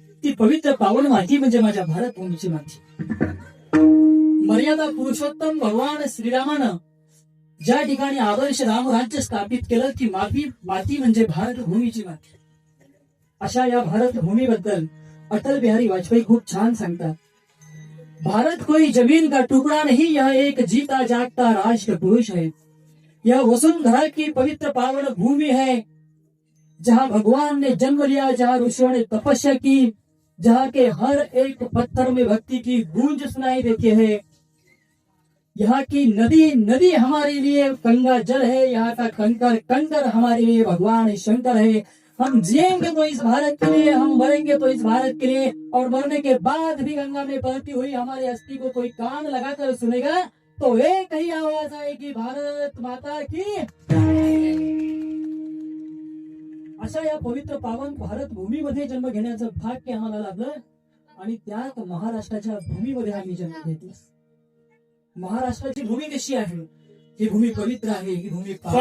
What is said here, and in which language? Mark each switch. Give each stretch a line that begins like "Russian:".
Marathi: ती पवित्र पावन माती म्हणजे माझ्या भारतभूमीची माती. मर्यादा पुरुषोत्तम भगवान श्रीरामानं ज्या ठिकाणी आदर्श रामराज्य स्थापित केलं ती माती म्हणजे भारतभूमीची माती. अशा या भारतभूमीबद्दल अटल बिहारी वाजपेयी खूप छान सांगतात.
Hindi: भारत कोई जमीन का टुकड़ा नहीं, यह एक जीता जागता राष्ट्र पुरुष है. यह वसुंधरा की पवित्र पावन भूमि है, जहाँ भगवान ने जन्म लिया, जहाँ ऋषियों ने तपस्या की, जहाँ के हर एक पत्थर में भक्ति की गूंज सुनाई देती है. यहाँ की नदी नदी हमारे लिए गंगा जल है, यहाँ का कंकर कंकर हमारे लिए भगवान शंकर है. हम जिएंगे तो इस भारत के लिए, हम मरेंगे तो इस भारत के लिए, और मरने के बाद भी गंगा में बहती हुई हमारे अस्थि को कोई कान लगाकर सुनेगा तो एक ही आवाज आएगी, भारत माता की.
Marathi: अशा या पवित्र पावन भारत भूमीमध्ये जन्म घेण्याचं भाग्य आम्हाला लाभलं आणि त्यात महाराष्ट्राच्या भूमीमध्ये आम्ही जन्म घेतला. महाराष्ट्राची भूमी कशी आहे? ही भूमी पवित्र आहे, ही भूमी